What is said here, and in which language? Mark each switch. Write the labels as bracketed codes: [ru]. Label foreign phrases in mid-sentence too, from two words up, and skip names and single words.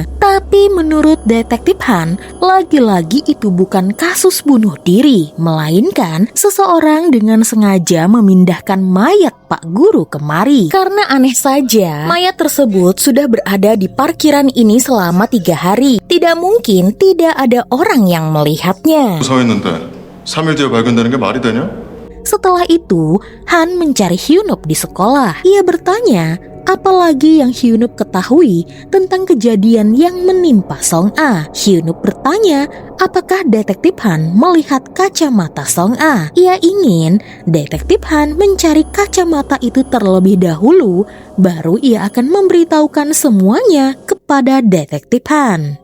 [id] Tapi menurut Detektif Han, lagi-lagi itu bukan kasus bunuh diri, melainkan seseorang dengan sengaja memindahkan mayat Pak Guru kemari. Karena aneh saja, mayat tersebut sudah berada di parkiran ini selama 3 hari. Tidak mungkin tidak ada orang yang melihatnya. [ko] 무사했는데 3일 뒤에 발견되는 게 말이 되냐? [id] Setelah itu, Han mencari Hyunup di sekolah. Ia bertanya, apalagi yang Hyunup ketahui tentang kejadian yang menimpa Song-a. Hyunup bertanya, apakah Detektif Han melihat kacamata Song-a. Ia ingin Detektif Han mencari kacamata itu terlebih dahulu, baru ia akan memberitahukan semuanya kepada Detektif Han.